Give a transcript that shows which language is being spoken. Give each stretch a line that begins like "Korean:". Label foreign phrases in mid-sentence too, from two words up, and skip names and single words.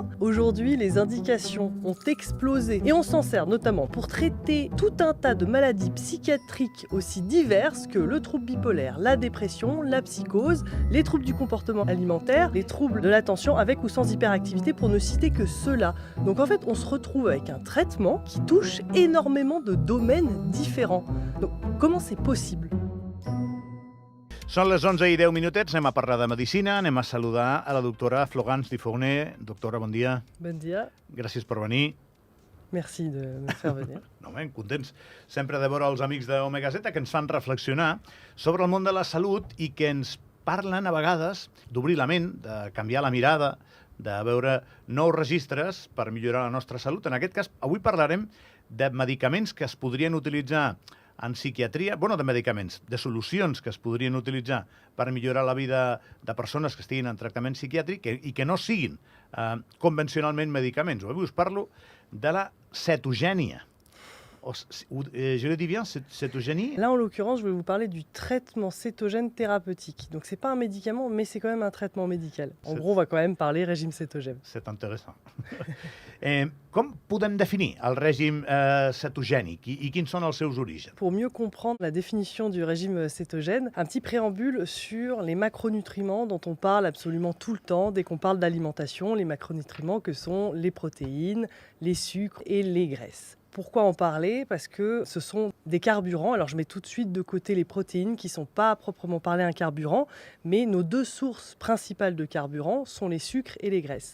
French: Aujourd'hui, les indications ont explosé et on s'en sert notamment pour traiter tout un tas de maladies psychiatriques aussi diverses que le trouble bipolaire, la dépression, la psychose, les troubles du comportement alimentaire, les troubles de l'attention avec ou sans hyperactivité pour ne citer que ceux-là. Donc en fait, on se retrouve avec un traitement qui touche énormément de domaines différents. Donc, comment c'est possible?
Catalan: Són les 11 i 10 minutets, anem a parlar de medicina, anem a saludar a la doctora Florence Difourné. Doctora, bon dia. Bon dia. Gràcies per venir.
French: Merci de me faire venir.
Catalan: No, ben, contents sempre de veure els amics d'Omega Z que ens fan reflexionar sobre el món de la salut i que ens parlen a vegades d'obrir la ment, de canviar la mirada, de veure nous registres per millorar la nostra salut. En aquest cas, avui parlarem de medicaments que es podrien utilitzar en psiquiatria, de medicaments, de solucions que es podrien utilitzar per millorar la vida de persones que estiguin en tractament psiquiàtric i que no siguin convencionalment medicaments. Avui us parlo de la cetogènia.
French: Je le dis bien, cétogénie? Là, en l'occurrence, je vais vous parler du traitement cétogène thérapeutique. Donc, c'est pas un médicament, mais c'est quand même un traitement médical. En gros, on va quand même parler régime cétogène. C'est intéressant.
Catalan: Com podem definir el règim cetogènic i quins són els seus orígens?
French: Pour mieux comprendre la définition du régime cétogène, un petit préambule sur les macronutriments dont on parle absolument tout le temps dès qu'on parle d'alimentation, les macronutriments que sont les protéines, les sucres et les graisses. Pourquoi en parler? Parce que ce sont des carburants. Alors je mets tout de suite de côté les protéines qui ne sont pas à proprement parler un carburant, mais nos deux sources principales de carburant sont les sucres et les graisses.